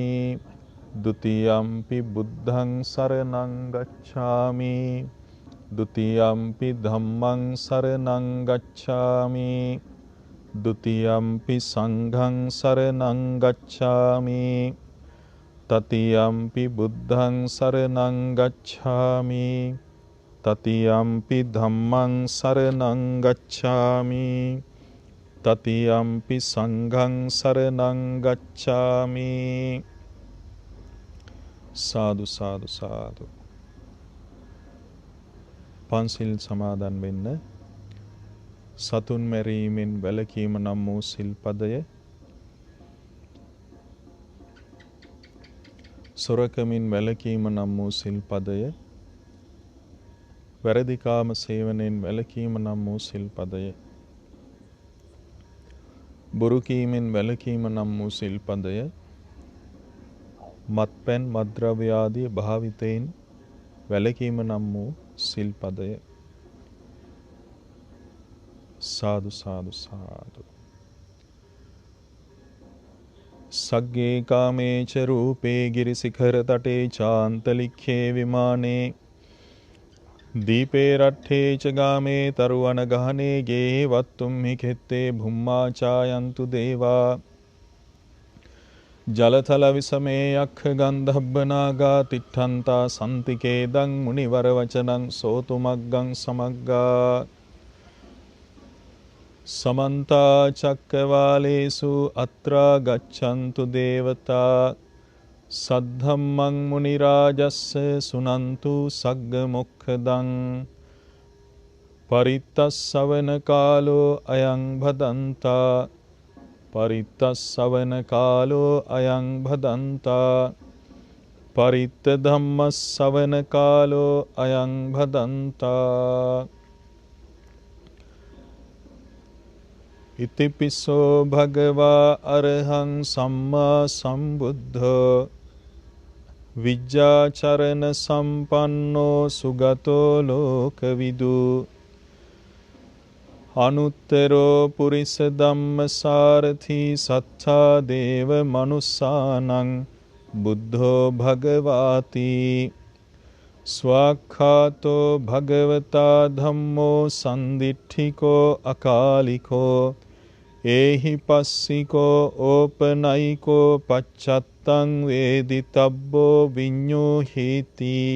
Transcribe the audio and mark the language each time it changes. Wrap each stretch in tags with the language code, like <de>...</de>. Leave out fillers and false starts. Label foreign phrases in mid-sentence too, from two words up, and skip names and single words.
<pi>ဒ ුතියම්පි බුද්ධං සරණං ගච්ඡාමි, ဒ ුතියම්පි ධම්මං සරණං ගච්ඡාමි, ဒ ුතියම්පි සංඝං සරණං ගච්ඡාමි, තතියම්පි බුද්ධං සරණං ගච්ඡාමි, තතියම්පි ධම්මං සරණං ගච්ඡාමි, තතියම්පි සංඝං සරණං ගච්ඡාමි. සාදු සාදු සාදු.</pi> <si>පන්සිල් සමාදන් වෙන්න. සතුන් මැරීමෙන් වැළකීම නම් වූ සිල්පදය, සොරකමින් වැළකීම නම් වූ සිල්පදය, වැරදි කාම සේවනයෙන් වැළකීම නම් වූ සිල්පදය. බොරු කීමෙන් වැළකීම නම් වූ සිල්පදය. මත්පැන් මත්ද්‍රව්‍ය ආදී භාවිතයෙන් වැළකීම නම් වූ සිල්පදය.</si> <pi>සාදු සාදු සාදු. සග්ගේ කාමේච රූපේ ගිරිසිඛර තටේ චාන්තලික්ඛේ විමානේ දීපේ රට්ඨේ ච ගාමේ තරුවන ගහනේ ගේ වත්තුම් හි කෙත්තේ භුම්මා චායන්තු දේවා ජලතල විසමේ යක්ඛ ගන්ධබ්බනාගා තිට්ඨන්තා සම්තිකේ දං මුනිවර වචනං සෝතු මග්ගං සමග්ගා සමන්තා චක්කවාලේසු අත්‍රා ගච්ඡන්තු දේවතා සද්ධම්මං මුනි රාජස්ස සුනන්තු සග්ග මොක්ඛදං පරිත්තස්සවන කාලෝ අයං භදන්තා පරිත්තස්සවන කාලෝ අයං භදන්තා පරිත්ත ධම්මස්සවන කාලෝ අයං භදන්තා ඉතිපිසෝ භගවා අරහං සම්මා සම්බුද්ධෝ විජ්ජාචරණ සම්පන්නෝ සුගතෝ ලෝකවිදු අනුත්තරෝ පුරිස ධම්මසාරථි සත්තා දේව මනුස්සානං බුද්ධෝ භගවාති ස්වාක්ඛාතෝ භගවතා ධම්මෝ සන්දිට්ඨිකෝ අකාලිකෝ ඒහි පස්සිකෝ ඕපනයිකෝ පච්චත්තං වේදිතබ්බෝ විඤ්ඤෝහීති</pi>